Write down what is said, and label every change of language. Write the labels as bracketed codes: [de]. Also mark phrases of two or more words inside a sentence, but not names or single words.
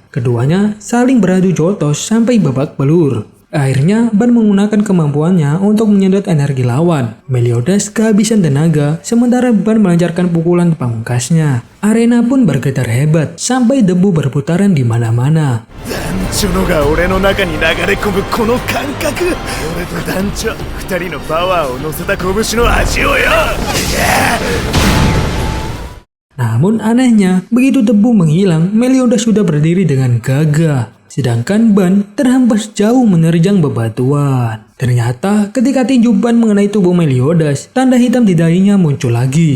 [id] Keduanya saling beradu jotos sampai babak belur. Akhirnya Ban menggunakan kemampuannya untuk menyedot energi lawan. Meliodas kehabisan tenaga, sementara Ban melancarkan pukulan pamungkasnya. Arena pun bergetar hebat, sampai debu berputaran di mana-mana. [ja] 団長のが俺の中に流れ込むこの感覚、俺と団長二人のパワーを乗せた拳の味をよ。 [id] Namun anehnya, begitu debu menghilang, Meliodas sudah berdiri dengan gagah. Sedangkan Ban terhempas jauh menerjang bebatuan. Ternyata ketika tinju Ban mengenai tubuh Meliodas, tanda hitam di dahinya muncul lagi.